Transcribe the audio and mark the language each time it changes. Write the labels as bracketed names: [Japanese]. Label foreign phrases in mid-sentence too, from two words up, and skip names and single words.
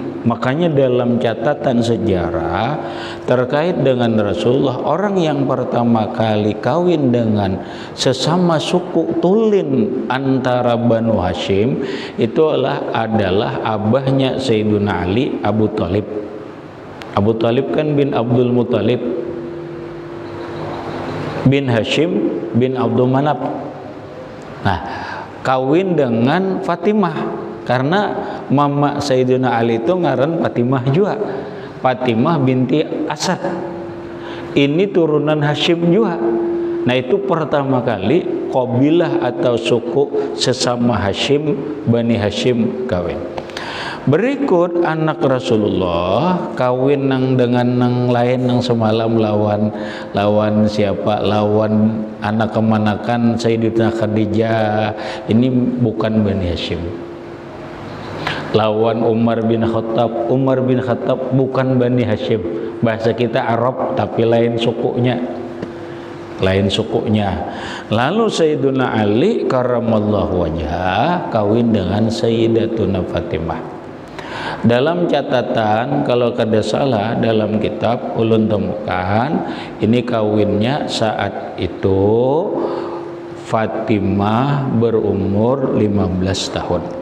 [Indonesian] Makanya dalam catatan sejarah terkait dengan Rasulullah, orang yang pertama kali kawin dengan sesama suku tulen antara Banu Hashim itu adalah abahnya Sayyiduna Ali, Abu Thalib. Abu Thalib kan bin Abdul Muthalib bin Hashim bin Abdul Manaf. [Banjar] Nah, kawin dengan Fatimah karena mama Sayyidina Ali itu ngaran Fatimah juga, Fatimah binti Asad. [Indonesian] Ini turunan Hashim juga. Nah, itu pertama kali qabilah atau suku sesama Hashim, Bani Hashim kawin. [Banjar] Berikut anak Rasulullah kawin dengan nang lain nang semalam lawan siapa? Lawan anak kemanakan Sayyidatina Khadijah. Ini bukan Bani Hashim. Lawan Umar bin Khattab. [Indonesian] Umar bin Khattab bukan Bani Hashim. Bahasa kita Arab tapi lain sukunya. lain sukunya. Lalu Sayyiduna Ali [Arabic] karramallahu wajhah [Indonesian] kawin dengan Sayyidatuna Fatimah. [Banjar] Dalam catatan kalau kada salah dalam kitab ulun temukan ini kawinnya saat itu Fatimah berumur 15 tahun.